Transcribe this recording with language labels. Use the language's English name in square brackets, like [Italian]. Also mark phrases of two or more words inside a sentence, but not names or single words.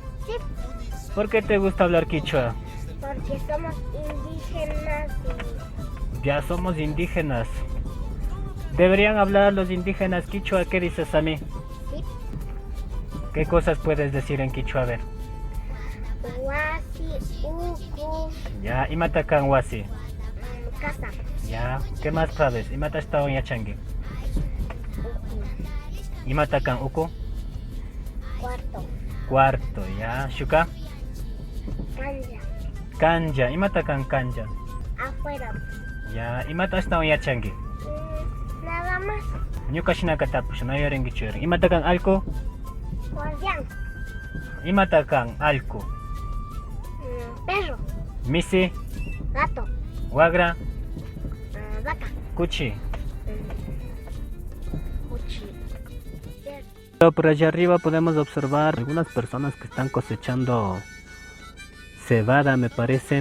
[Spanish] Sí, ¿Por qué te gusta hablar quichua? porque somos indígenas y Ya somos indígenas. ¿Deberían hablar los indígenas quichua? ¿Qué dices, Sami? sí. ¿Qué cosas puedes decir en quichua? A ver. [Quechua] Wasi, uku, Ya, imatakan wasi. [Spanish] casa. Ya, ¿qué más sabes? [Quechua] Imatashta yachangi. Imatakan uku. [Spanish] Cuarto. Cuarto, ya. Shuka. [Quechua] Canja. Kanja. Imatakan kanja. [Spanish] Afuera. [Quechua] Ya, imatashta yachangi. [Spanish] Nada más. [Quechua] Nyukashinakatapush, no yorengi churen. Imatakan alko. [Spanish] Guardián. [Quechua] Imatakan alko. [Spanish] Perro. [Quechua] Misi. [Spanish] Gato. [Quechua] Wagra. [Spanish] Vaca. [Quechua] Kuchi. [Spanish] Cuchi. Por allá arriba podemos observar algunas personas que están cosechando cebada, me parece.